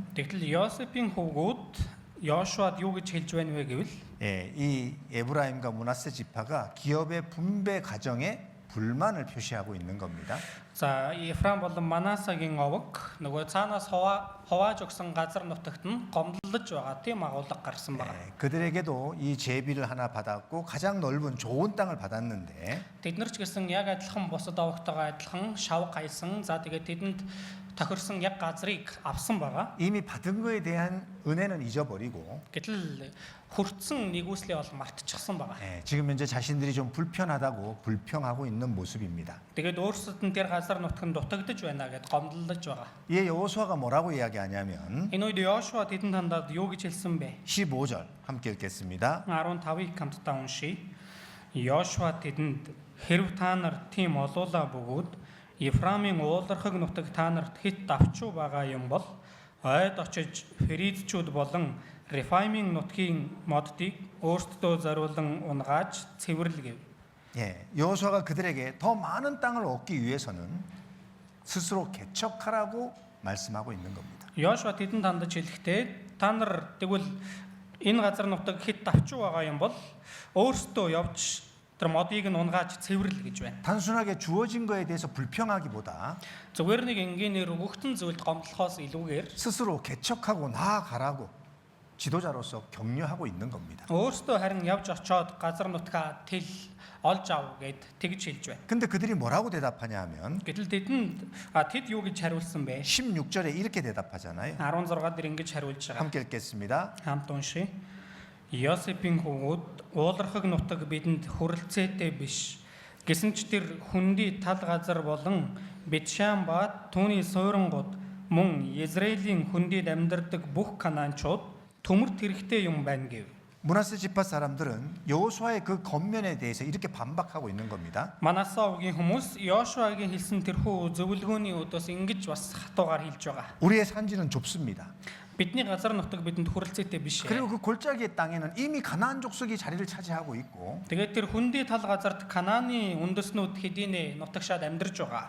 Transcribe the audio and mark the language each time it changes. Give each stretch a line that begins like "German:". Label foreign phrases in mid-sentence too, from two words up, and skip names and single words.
Mongolian: Тэгтэл Йосепийн хөвгүүд Йошуад юу гэж хэлж байна вэ гэвэл
Korean: 이 에브라임과 므낫세 지파가 기업의 분배 과정에 불만을 표시하고 있는 겁니다.
Mongolian: за Ефраим болон Манасагийн овг нөгөө цаанаас хувааж өгсөн газар нутагт нь гомдлож байгаа тийм агуулга гарсан байна.
Korean: 그들에게도 이 제비를 하나 받았고 가장 넓은 좋은 땅을 받았는데
Mongolian: Тэд нар ч гэсэн яг адилхан бусад овгтойгоо адилхан шав гайсан. За тэгээд тэдэнд тохирсон яг газрыг авсан байгаа.
Korean: 이미 받은 거에 대한 은혜는 잊어버리고
Mongolian: Гэтэл хүртсэн нэгүслээ бол мартчихсан байгаа.
Korean: 지금 현재 자신들이 좀 불편하다고 불평하고 있는 모습입니다.
Mongolian: Тэгээд өөрсдөд нь тэр газар нутганд дутагдж байна гэд гомдлож байгаа.
Korean: 이 여호수아가 뭐라고 이야기하냐면
Mongolian: Энэ үед Йошуа тэдэнд хандаад юу гэж хэлсэн бэ?
Korean: 15절 함께 읽겠습니다.
Mongolian: 15-ыг хамтдаа уншийе. Йошуа тэдэнд хэрв та нар тийм олуулаа бөгөөд Ефраимийн уулархаг нутаг та нарт хит давчуу байгаа юм бол ойд очиж Феризчүүд болон Рефаимийн нутгийн моддыг өөртдөө зориулан унгааж цэвэрлэгэв.
Korean: 여호수아가 그들에게 더 많은 땅을 얻기 위해서는 스스로 개척하라고 말씀하고 있는 겁니다.
Mongolian: Йошуа тэдэнд хандаж хэлэхдээ та нар тэгвэл энэ газар нутаг хэд давчуу байгаа юм бол өөрсдөө явж тэр модыг нь унгааж цэвэрлэл гэж байна.
Korean: 단순하게 주어진 거에 대해서 불평하기보다
Mongolian: Зүгээр нэг энгийнээр өгөгдсөн зүйлд гомдлохоос илүүгээр
Korean: 스스로 개척하고 나아가라고 지도자로서 격려하고 있는 겁니다.
Mongolian: өөрсдөө харин явж очоод газар нутгаа тэл олж ав гэд тэгж хэлж байна.
Korean: 근데 그들이 뭐라고 대답하냐 하면
Mongolian: Гэтэл тэд юу гэж хариулсан бэ?
Korean: 16절에 이렇게 대답하잖아요.
Mongolian: 16 дээр ингэж хариулж байгаа.
Korean: 함께 읽겠습니다.
Mongolian: Хамт уншия. Йосепийн хүүгүүд уулархаг нутаг бидэнд хүрэлцээтэй биш. Гэсэн ч тэр хүндий тал газар болон Бетшан ба түүний суурангууд мөн Израилийн хүндийд амьдардаг бүх канаанчууд төмөрт хэрэгтэй юм байна гэв.
Korean: 므낫세 지파 사람들은 여호수아의 그 겉면에 대해서 이렇게 반박하고 있는 겁니다.
Mongolian: Манасаа угийн хүмүүс Йошуагийн хэлсэн тэрхүү зөвлөгөөний өдөөс ингэж бас хатуугаар хэлж байгаа.
Korean: 우리의 산지는 좁습니다.
Mongolian: Бидний газар нутаг бидэнд хүрэлцээтэй биш.
Korean: 그리고 그 골짜기의 땅에는 이미 가나안 족속이 자리를 차지하고 있고
Mongolian: Тэгээд тэр хүндий тал газарт Канааны үндэснүүд хэдийнэ нутагшаад амьдарч байгаа.